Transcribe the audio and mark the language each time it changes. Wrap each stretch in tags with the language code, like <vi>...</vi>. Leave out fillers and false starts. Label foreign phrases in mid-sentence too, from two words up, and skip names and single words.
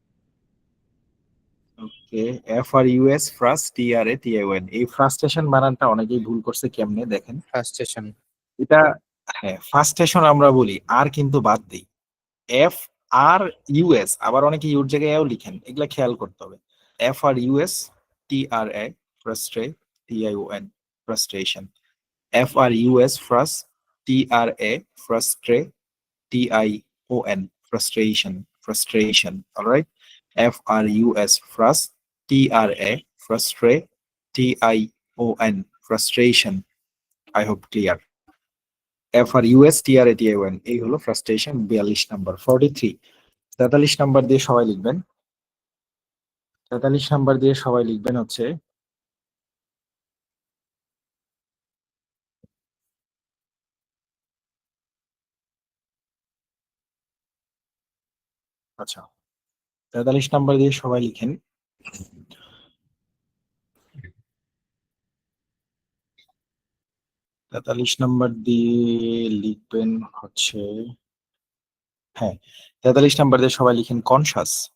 <bn>ওকে FRUS ফার্স্ট TRATION এই ফ্রাস্ট্রেশন বানানটা অনেকেই ভুল করছে কেমনে দেখেন ফার্স্টেশন এটা হ্যাঁ ফার্স্টেশন আমরা বলি আর কিন্তু বাদ দেই আর ইউএস, আবার অনেকে ইউর জায়গায় এও লিখেন, এগুলা খেয়াল করতে হবে।</bn> <en>F R US T R A frustre TION frustration. FRUS frust TRA frustre TION frustration. All right. FRUS frust TRA frustre TION frustration. I hope clear. FRUS TRA TION</en> <bn>এই হলো frustration। 42 নাম্বার। 43 43 নাম্বার দিয়ে সবাই লিখবেন। 43 নাম্বার দিয়ে সবাই লিখবেন হচ্ছে আচ্ছা 43 নাম্বার দিয়ে সবাই লিখেন তেতাল্লিশ নাম্বার দিয়ে লিখবেন হচ্ছে, হ্যাঁ 43 নাম্বার দিয়ে সবাই লিখেন কনসাস।</bn>